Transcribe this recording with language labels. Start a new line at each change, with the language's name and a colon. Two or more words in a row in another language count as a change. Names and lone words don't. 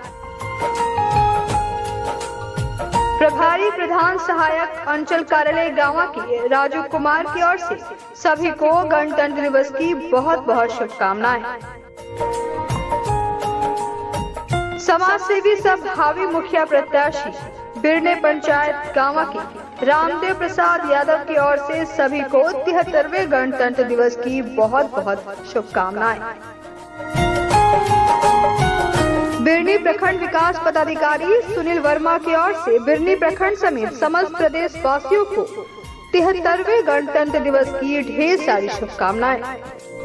Hindi: प्रभारी प्रधान सहायक अंचल कार्यालय गांवा के राजू कुमार की ओर से सभी को गणतंत्र दिवस की बहुत बहुत शुभकामनाएं। समाज सेवी सब भावी मुखिया प्रत्याशी बिरने पंचायत गांवा के रामदेव प्रसाद यादव की ओर से सभी को 73वें गणतंत्र दिवस की बहुत बहुत शुभकामनाएं। बिरनी प्रखंड विकास पदाधिकारी सुनील वर्मा की ओर से बिरनी प्रखंड समेत समस्त प्रदेश वासियों को 73वें गणतंत्र दिवस की ढेर सारी शुभकामनाएं।